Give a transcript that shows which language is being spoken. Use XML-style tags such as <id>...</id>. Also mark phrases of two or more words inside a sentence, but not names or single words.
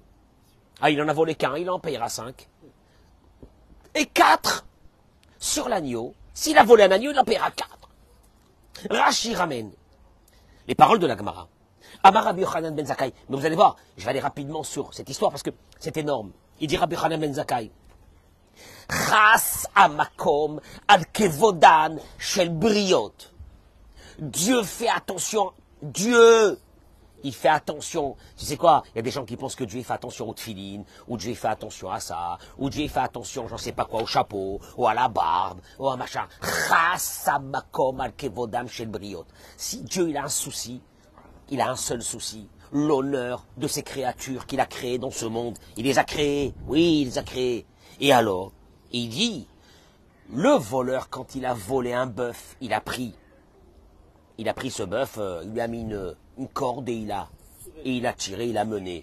<fr>Ah, il en a volé qu'un, il en payera 5. Et 4 sur l'agneau. S'il a volé un agneau, il en payera 4. Rashi ramène les paroles de la Gemara.</fr> <he>אמר רבי יוחנן בן זכאי.</he> <fr>Mais vous allez voir, je vais aller rapidement sur cette histoire parce que c'est énorme. Il dit Rabbi Yochanan ben Zakkai.</fr> <he>חס המקום על כבודן של בריות.</he> <fr>Dieu fait attention. Dieu, il fait attention. Tu sais quoi? Il y a des gens qui pensent que Dieu fait attention aux tefilines, ou Dieu fait attention à ça, ou Dieu fait attention, j'en sais pas quoi, au chapeau, ou à la barbe, ou à machin.</fr> <he>חס המקום על כבודן של בריות.</he> <fr>Si Dieu il a un souci, il a un seul souci, l'honneur de ces créatures qu'il a créées dans ce monde. Il les a créées, oui, il les a créées. Et alors, il dit, le voleur, quand il a volé un bœuf, il a pris ce bœuf, il lui a mis une corde et il a tiré, il a mené.</fr>